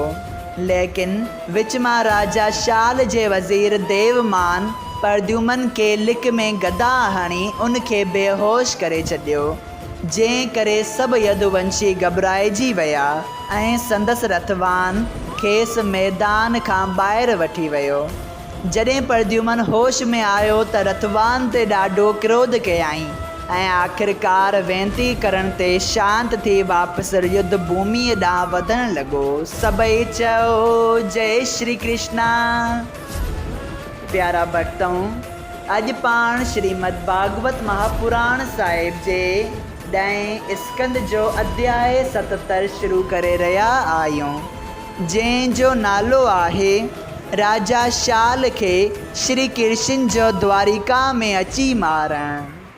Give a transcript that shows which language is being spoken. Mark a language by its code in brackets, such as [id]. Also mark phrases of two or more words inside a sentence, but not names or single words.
[sd] लेकिन विच मां राजा शाल जे वज़ीर देवमान प्रद्युमन के लिक में गदा हणी उनखे बेहोश करे छॾियो, जंहिं करे सभु यदुवंशी घबराइजी विया ऐं संदसि रथवान खेसि मैदान खां ॿाहिरि वठी वियो। जॾहिं प्रद्युमन होश में आयो त रथवान ते ॾाढो क्रोध कयाईं ऐं आख़िरकार वेनती करण ते शांत थी वापसि युद्ध भूमिअ ॾांहुं वधण लॻो। सबई चओ जय श्री कृष्णा। प्यारा भक्तों, अॼु पाण श्रीमद् भागवत महापुराण साहिब जे 10 स्कंद जो अध्याय 77 शुरू करे रहिया आहियूं, जंहिंजो नालो आहे राजा शाल खे श्री कृष्ण जो द्वारिका में अची मारणु।